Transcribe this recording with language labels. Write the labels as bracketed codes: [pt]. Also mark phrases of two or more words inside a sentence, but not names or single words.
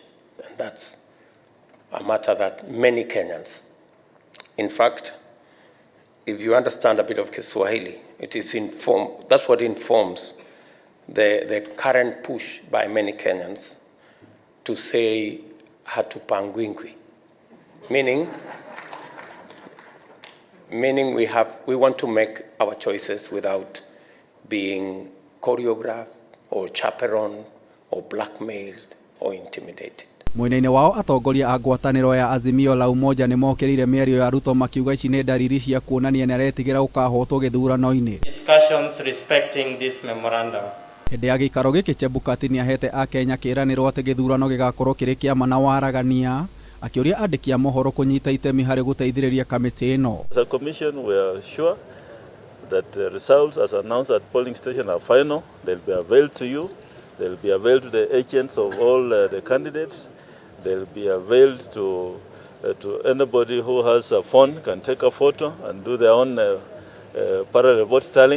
[en] And that's a matter that many Kenyans, in fact, if you understand a bit of Kiswahili, that's what informs the current push by many Kenyans to say hatupangwingwi, meaning we want to make our choices without being choreographed or chaperoned or blackmailed or intimidated. [ki] Mwena-inĩ wao atongoria a ngwatanĩro ya Azimio la Umoja nĩ mokĩrĩire mĩario ya Ruto makiuga ici nĩ ndariri cia kuonania nĩ aretigĩra gũkahotwo gĩthurano-inĩ. [en] Discussions respecting this memorandum. [ki] Hindi ya gĩikaro gĩkĩ Chebukati nĩ ahete a Kenya kĩĩranĩro atĩ gĩthurano gĩgakorwo kĩrĩ kĩama na waragania, akĩũria andĩki a mohoro kũnyita itemi harĩ gũteithĩrĩria kamiti ĩno. [en] As a commission, we are sure that the results as announced at polling station are final. They'll be availed to you. They'll be availed to the agents of all the candidates. They'll be availed to anybody who has a phone, can take a photo and do their own parallel vote tallying.